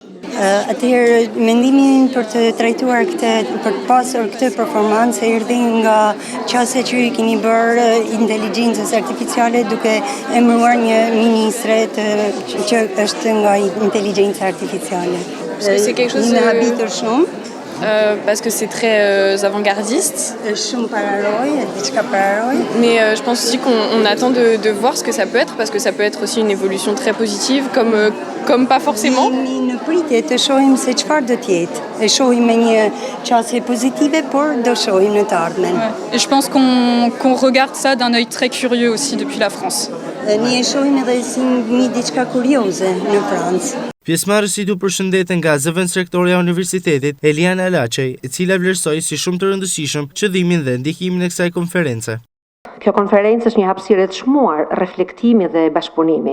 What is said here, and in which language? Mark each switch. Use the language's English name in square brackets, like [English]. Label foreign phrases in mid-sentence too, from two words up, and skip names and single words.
[Albanian] Atëherë mendimin për të trajtuar për të pasur këtë performancë erdhi nga qasja që i keni bërë inteligjencës artificiale duke emëruar një ministre që është nga inteligjenca artificiale. [French] C'est quelque chose [Albanian] Më habitur shumë. [French] Parce que c'est très avant-gardiste. [Albanian] Shumë pararoj, diçka pararoj. [French] Mais je pense aussi qu'on attend de voir ce que ça peut être, parce que ça peut être aussi une évolution très positive, comme pas forcément. [Albanian] Në pritje të shohim se çfarë do të jetë. E shohim me një qasje pozitive, por do shohim në të ardhmen. [French] Et je pense qu'on regarde ça d'un œil très curieux aussi depuis la France. [Albanian] Ne e shohim edhe si një diçka kurioze në Francë. Pjesëmarrësit u përshëndeten nga zëvendës rektoreja e universitetit, Eliana Laçej, e cila vlerësoi si shumë të rëndësishëm qëllimin dhe ndikimin e kësaj konference. Kjo konferencë është një hapësirë të çmuar reflektimi dhe bashkëpunimi.